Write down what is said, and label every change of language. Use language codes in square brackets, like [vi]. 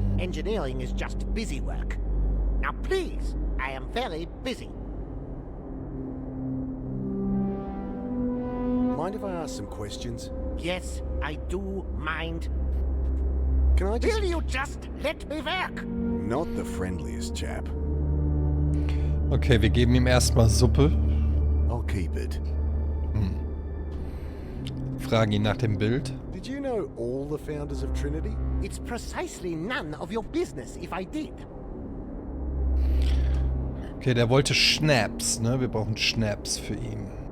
[en] Engineering is just busy work. Now please, I am very busy. Mind if I ask some questions? Yes, I do mind. Can I just... Will you just let me work? Not the friendliest chap. [de] Okay, wir geben ihm erstmal Suppe. [en] I'll keep it. [de] Fragen ihn nach dem Bild. [en] Did you know all the founders of Trinity? It's precisely none of your business if I did. [de] Okay, der wollte Schnaps, ne? Wir brauchen Schnaps für ihn.